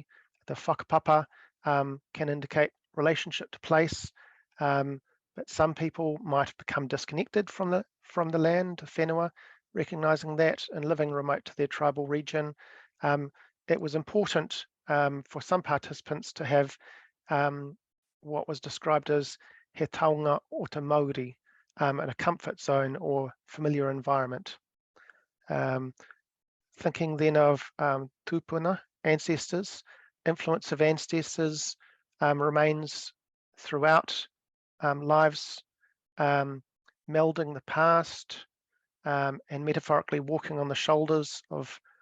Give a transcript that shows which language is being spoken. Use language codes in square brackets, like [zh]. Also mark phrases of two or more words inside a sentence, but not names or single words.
[en] The whakapapa can indicate relationship to place, but some people might become disconnected from the land, whenua, recognizing that and living remote to their tribal region. It was important for some participants to have what was described as [mi] he taonga o te Māori, [en] in a comfort zone or familiar environment. Thinking then of tūpuna, ancestors, influence of ancestors remains throughout lives, melding the past and metaphorically walking on the shoulders of